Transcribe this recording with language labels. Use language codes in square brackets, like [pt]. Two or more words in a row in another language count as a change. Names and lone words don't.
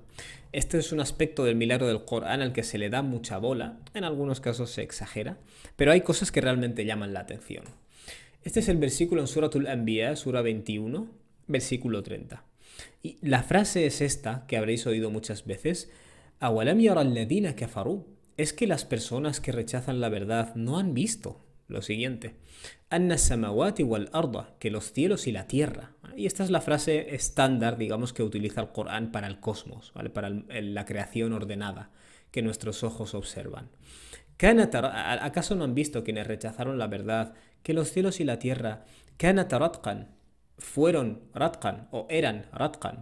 [es] Este es un aspecto del milagro del Corán al que se le da mucha bola, en algunos casos se exagera, pero hay cosas que realmente llaman la atención. Este es el versículo en Suratul Anbiya, Sura 21, versículo 30. Y la frase es esta, que habréis oído muchas veces: [ar] أولم ير الذين كفروا. [es] Es que las personas que rechazan la verdad no han visto lo siguiente: [ar] أن السماوات والأرض, [es] que los cielos y la tierra. Y esta es la frase estándar, digamos, que utiliza el Corán para el cosmos, ¿vale? Para la creación ordenada que nuestros ojos observan. ¿Acaso no han visto quienes rechazaron la verdad que los cielos y la tierra fueron ratqan o eran ratqan?